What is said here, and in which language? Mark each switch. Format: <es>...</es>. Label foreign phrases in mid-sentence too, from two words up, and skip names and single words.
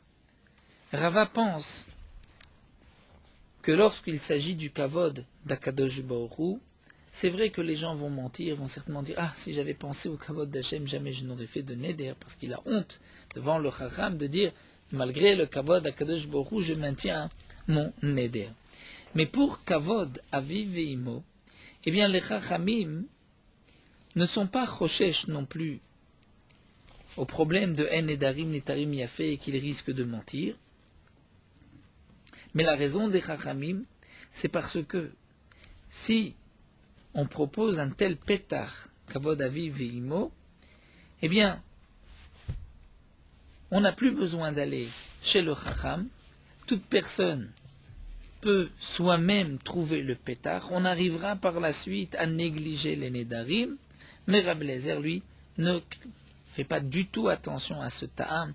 <fr>Rava pense que lorsqu'il s'agit du kavod d'Akadosh Baruch Hu, c'est vrai que les gens vont mentir, vont certainement dire ah, si j'avais pensé au kavod d'Hachem, jamais je n'aurais fait de neder, parce qu'il a honte devant le chacham de dire malgré le kavod d'Akadosh Baruch Hu, je maintiens mon neder. Mais pour</fr> <he>כבוד אביו ואמו,</he> <fr>eh bien les chachamim ne sont pas choshesh non plus au problème de</fr> <he>אין נדרים ניתרים יפה</he> <fr>et qu'il risque de mentir. Mais la raison des chachamim, c'est parce que si on propose un tel pétard,</fr> <he>כבוד אביו ואמו,</he> <fr>eh bien, on n'a plus besoin d'aller chez le chacham. Toute personne peut soi-même trouver le pétard. On arrivera par la suite à négliger les nedarim, mais Rabbi Eliezer, lui, ne fait pas du tout attention à ce ta'am.</fr>